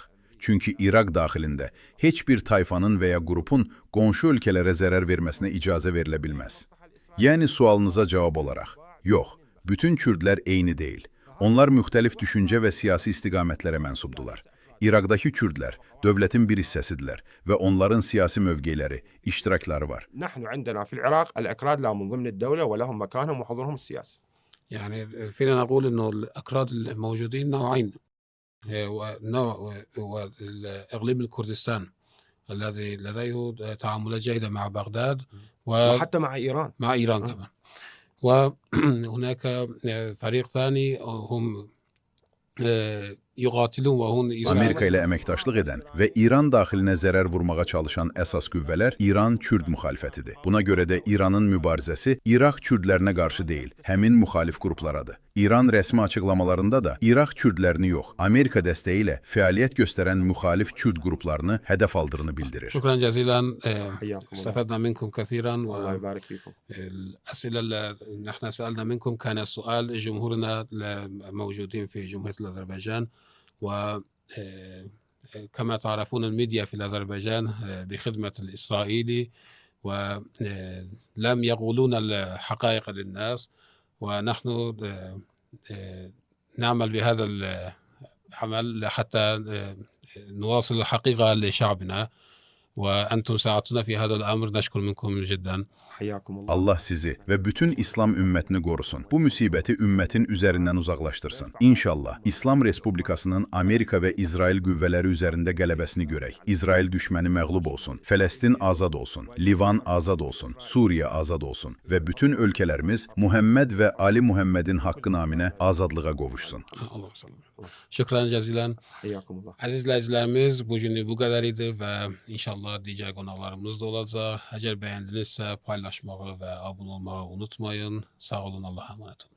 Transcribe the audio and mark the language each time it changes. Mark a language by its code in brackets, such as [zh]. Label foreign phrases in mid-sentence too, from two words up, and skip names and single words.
[az] Çünki İraq daxilində heç bir tayfanın və ya qrupun qonşu ölkələrə zərər verməsinə icazə verilə bilməz. Yəni sualınıza cavab olaraq, yox, bütün Kürdlər eyni deyil. Onlar müxtəlif düşüncə və siyasi istiqamətlərə mənsubdular. İraqdakı Kürdlər dövlətin bir hissəsidirlər və onların siyasi mövqeləri, iştirakları var. [ar] نحن عندنا في العراق الأكراد لا من ضمن الدولة ولهم مكانهم وحضورهم السياسي. يعني فينا نقول إنه الأكراد الموجودين نوعين. ونوع إقليم الكردستان الذي لديه تعاملات جيدة مع بغداد وحتى مع إيران. مع إيران كمان. وهناك فريق ثاني هم yuqatilun və hun [az] Amerika ilə əməkdaşlıq edən və İran daxilinə zərər vurmağa çalışan əsas qüvvələr İran-Kürd müxalifətidir. Buna görə də İranın mübarizəsi İraq Kürdlərinə qarşı deyil, həmin müxalif qruplaradır. İran rəsmi açıqlamalarında da İraq Kürdlərini yox, Amerika dəstəyi ilə fəaliyyət göstərən müxalif Kürd qruplarını hədəf aldığını bildirir. [ar] شكرا جزيلا. حياكم الله. استفدنا منكم كثيرا الله يبارك فيكم. والأسئلة اللي نحن سألنا منكم كان سؤال جمهورنا الموجودين في جمهورية الأذربيجان وكما تعرفون الميديا في الأذربيجان بخدمة الإسرائيلي ولم يقولون الحقائق للناس ونحن نعمل بهذا العمل حتى نواصل الحقيقة لشعبنا وأنتم ساعدتونا في هذا الأمر نشكر منكم جدا. حياكم الله. [az] Allah sizi ve bütün İslam ümmətini qorusun. Bu müsibəti ümmətin üzərindən uzaqlaşdırsın. İnşallah İslam Respublikasının Amerika və İsrail qüvvələri üzərində qələbəsini görək. İsrail düşməni məğlub olsun. Fələstin azad olsun. Livan azad olsun. Suriya azad olsun. Və bütün ölkələrimiz Muhammed və Ali Muhammedin haqqı naminə azadlığa qovuşsun. [ar] الله سلام. شكرا جزيلا. حياكم الله. [az] Aziz izləyicilərimiz, bugünlük bu qədər idi və inşallah digər qonaqlarımız da olacaq. Əgər bəyəndinizsə paylaşmağı və abunə olmağı unutmayın. Sağ olun, Allah'a emanet olun.